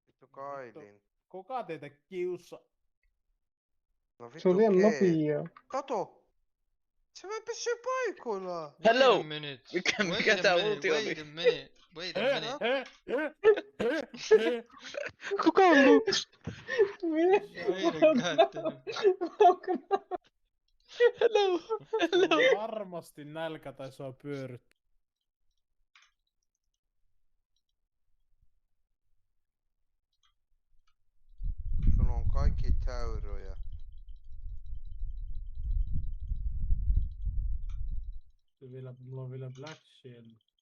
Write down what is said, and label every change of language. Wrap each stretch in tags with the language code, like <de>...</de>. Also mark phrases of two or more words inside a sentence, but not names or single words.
<fi>Kailin. Kuka teitä kiusaa? No Se on liian G. nopea. Kato! Se vaan pysyy paikoillaan!</fi> <en>Hello! Wait a minute.</en> <fi>Mikä tää ulti oli?</fi> <en>Wait a minute. Wait a minute.</en> <fi>Kuka on Lux?</fi> <en>Wait a goddamn. Hello!</en> <fi>Sulla on varmasti nälkä tai sua pyöryttää. Sun on kaikki täyryjä. Mulla on vielä Black Shield.</fi>